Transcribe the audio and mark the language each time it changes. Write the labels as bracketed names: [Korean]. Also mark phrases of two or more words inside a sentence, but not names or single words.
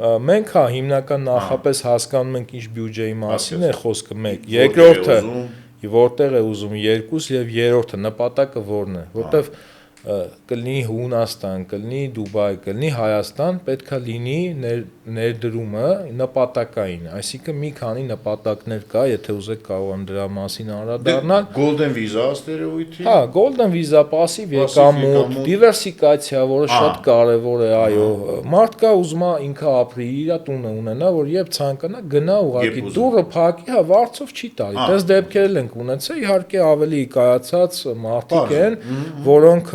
[Armenian] Մենք հիմնական նախապես հասկանում ենք ինչ բյուջեի մասին է խոսքը, մեկ, երկրորդը որտեղ է ուզում երկուս եւ երրորդը նպատակը որն է, որտեվ կլինի Հունաստան, կլինի Դուբայ, կլինի Հայաստան, պետքա լինի ներդրումը նպատակային, այսինքն մի քանի նպատակներ կա, եթե ուզեք կարող եմ դրա մասին անդրադառնալ։ [English] Golden visa [Armenian] ստերեոիդի։ Հա, [English] Golden visa, [Armenian] passive եկամուտ, դիվերսիֆիկացիա, որը շատ կարևոր է, այո։ Մարդկա ուզում է ինքը ապրի, իր տունը ունենա, որ երբ ցանկանա գնա ուղակի դուռը փակի, հա, վարձով չի տալի։ Դες դեպքեր ենք ունեցել, իհարկե ավելի կայացած մարդիկ են, որոնք